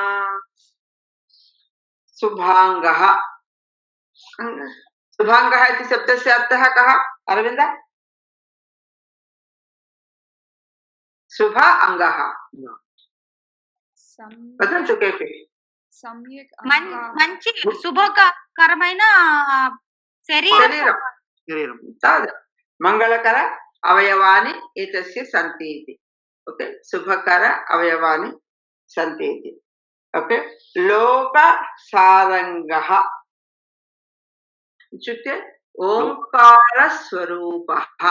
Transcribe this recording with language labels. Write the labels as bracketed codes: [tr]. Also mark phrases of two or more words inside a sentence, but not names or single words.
[sa] शुभाङ्गः शुभाङ्गः इति शब्दस्य अर्थः कः अरविन्द शुभ अङ्गः वदन्तु केपि सम्यक् [te] మంచి శుభకరమైన శరీరం [sa] शरीरं [te] శరీరం [sa] तावत् मङ्गलकर अवयवानि एतस्य सन्ति इति ओके शुभकर अवयवानि सन्ति इति ओके लोकसारङ्गः इत्युक्ते ओङ्कारस्वरूपः